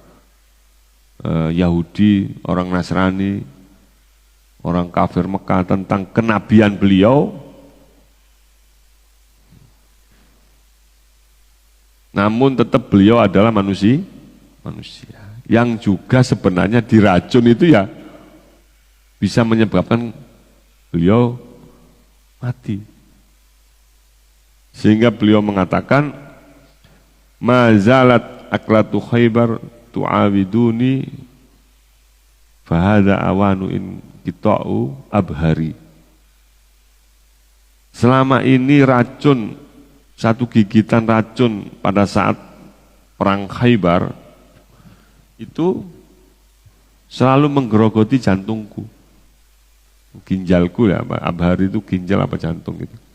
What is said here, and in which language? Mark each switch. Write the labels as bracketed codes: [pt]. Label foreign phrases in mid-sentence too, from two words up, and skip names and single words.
[id] Yahudi, orang Nasrani, orang kafir Mekah tentang kenabian beliau, namun tetap beliau adalah manusia yang juga sebenarnya diracun itu ya bisa menyebabkan beliau mati. Sehingga beliau mengatakan, [ar] ما زالت أكلة خيبر تعاودني فهذا أوان انقطاع أبهري. [id] Selama ini racun, satu gigitan racun pada saat perang Khaybar itu selalu menggerogoti jantungku, ginjalku ya, abhari itu ginjal apa jantung gitu.